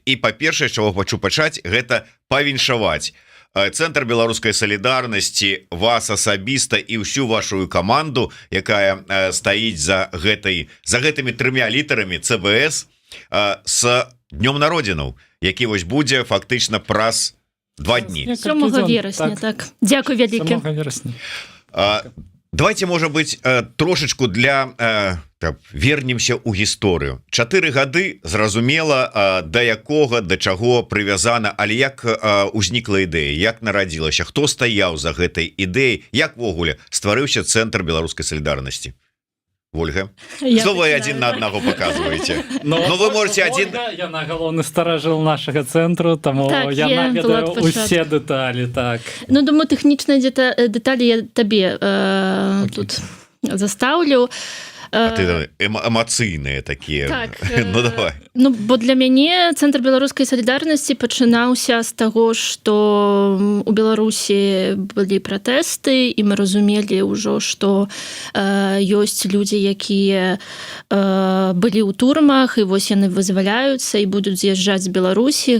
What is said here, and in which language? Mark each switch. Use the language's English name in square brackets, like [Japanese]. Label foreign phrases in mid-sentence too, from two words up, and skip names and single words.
[Belarusian] І па-першае, чаго хочу пачаць, гэта павіншаваць Цэнтр беларускай салідарнасці, вас асабіста і ўсю вашу каманду, якая стаіць за гэтымі 3 літарамі ЦБС, з днём народзінаў, які вось будзе фактычна праз 2 дні. 7 верасня, так. Дзякуй вялікі. 7 верасня. [Russian] Давайте, может быть, [Belarusian] трошечку вернемся ў гісторыю. 4 гады, зразумела, да якога, да чаго прывязана, але як узнікла ідэя, як нарадзілася, хто стаяў за гэтай ідэяй, як ввогуле стварыўся Цэнтр беларускай салідарнасці? Вольга, [Russian] что вы один на одного показываете? Но вы можете один... [Belarusian] Я на галоўны старажыл нашага цэнтру, таму я наведаю усе дэталі, так. Ну, думаю, тэхнічныя дэталі я табе тут застаўлю. А ты эмоцыйныя такія. Так. Ну, давай. Ну, бо для мяне Цэнтр беларускай салідарнасці пачынаўся з таго, што у Беларусі былі пратэсты, і мы разумелі ўжо, што ёсць людзі, якія былі ў турмах, і вось яны вызваляюцца і будуць з'язджаць з Беларусі.